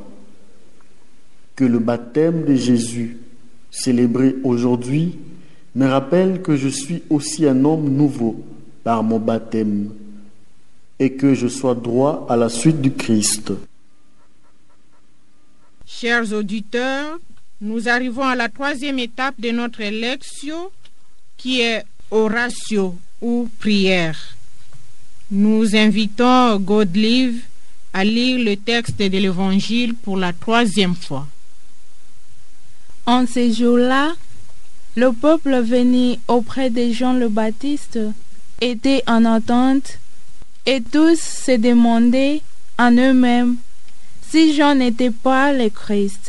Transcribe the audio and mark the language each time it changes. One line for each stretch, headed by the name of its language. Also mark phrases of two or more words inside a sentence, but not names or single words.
French: Que le baptême de Jésus, célébré aujourd'hui, me rappelle que je suis aussi un homme nouveau par mon baptême et que je sois droit à la suite du Christ. Chers auditeurs, nous arrivons à la troisième étape de notre lectio qui est oratio ou prière. Nous invitons Godelive à lire le texte de l'Évangile pour la troisième fois. En ces jours-là, le peuple venu auprès de Jean le Baptiste était en attente et tous se demandaient en eux-mêmes si Jean n'était pas le Christ.